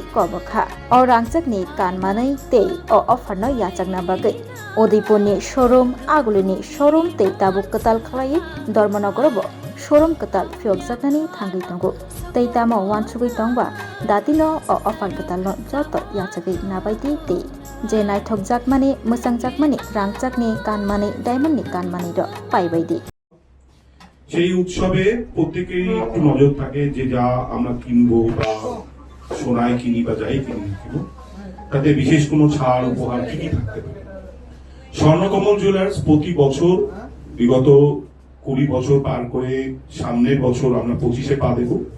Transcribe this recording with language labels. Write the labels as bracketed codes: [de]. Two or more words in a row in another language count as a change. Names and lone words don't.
[trp] कबखा अ रांचाकनि कानमानै ते अ अफारन याचाकना बागै उदयपुरनि शोरूम आगुलिनि शोरूम ते ताबुक कताल खलायै धर्मनगरब शोरूम कताल फियगजाकनानि थांगै तंगो तै ताम वानसुगै तंबा दातिनो अ अफार कताल जत याचाकै नाबायदि ते जे नायथक जाकमानि मोसां जाकमानि रांचाकनि कानमानि डायमंडनि कानमानि द पाइबायदि [bn] সেই উৎসবে প্রত্যেকেরই একটু নজর থাকে যে যা আমরা কিনবো বা সোনায় কিনি বা যাই কিনবো তাতে বিশেষ কোনো ছাড় উপহার কি কি থাকতে পারে। স্বর্ণকমল জুয়েলার্স প্রতি বছর বিগত 20 বছর পার করে সামনের বছর আমরা 25-এ পা দেব